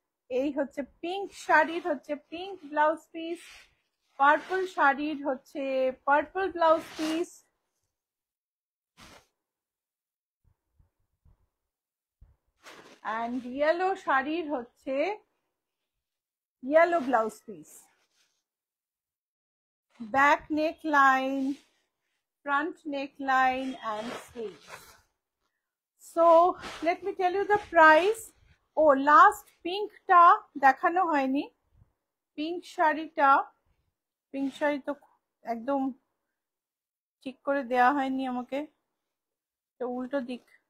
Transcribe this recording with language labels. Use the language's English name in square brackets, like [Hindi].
[Bangla] এই হচ্ছে পিঙ্ক শাড়ির হচ্ছে পিঙ্ক ব্লাউজ পিস, পার্পল শাড়ির হচ্ছে purple blouse piece, and yellow শাড়ির হচ্ছে yellow blouse piece. [English] Back neck line, front neckline and sleeves. So let me tell you the price. Oh, last pink ta [Bangla] দেখানো হয়নি। Pink শাড়িটা, pink sari তো একদম ঠিক করে দেয়া হয়নি আমাকে, তো উল্টো দিক।